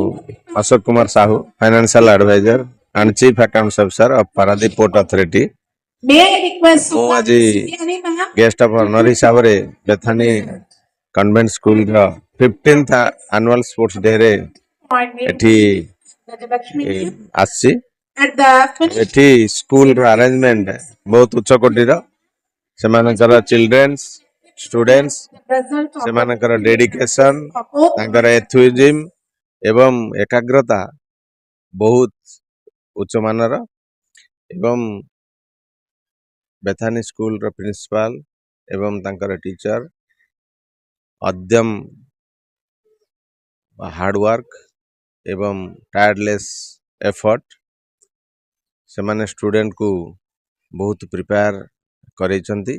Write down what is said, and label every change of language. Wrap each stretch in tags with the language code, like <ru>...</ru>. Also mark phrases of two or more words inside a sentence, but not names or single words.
<en>Ashok Kumar Sahu, Financial Advisor and Chief Accounts Officer of Paradip Port Authority. May I request</en> <or>ମୁଁ ଆଜି</or> <en>Supriya ma'am? guest of honour</en> <or>हिसाବରେ ବେଥାନୀ କନଭେଣ୍ଟ ସ୍କୁଲର 15th</or> <en>annual sports day</en> <or>ରେ ଏଠି</or> <en>Gajalakshmi ma'am.</en> <or>ଆସିଛି।</or> <en>At the finish</en> <or>ଏଠି ସ୍କୁଲର ଆରେଞ୍ଜମେଣ୍ଟ ବହୁତ ଉଚ୍ଚ କୋଟିର। ସେମାନଙ୍କର</or> <en>childrens students result of</en> <or>ସେମାନଙ୍କର ଡେଡିକେସନ</or> <en>both</en> <or>ତାଙ୍କର ଏଥୁଇଜିମ୍ ଏବଂ ଏକାଗ୍ରତା ବହୁତ ଉଚ୍ଚମାନର ଏବଂ ବେଥାନୀ ସ୍କୁଲର ପ୍ରିନ୍ସିପାଲ ଏବଂ ତାଙ୍କର ଟିଚର ଅଦ୍ୟମ ହାର୍ଡୱାର୍କ ଏବଂ</or> <en>tireless effort</en> <or>ସେମାନେ ଷ୍ଟୁଡେଣ୍ଟକୁ ବହୁତ ପ୍ରିପେୟାର କରେଇଛନ୍ତି।</or>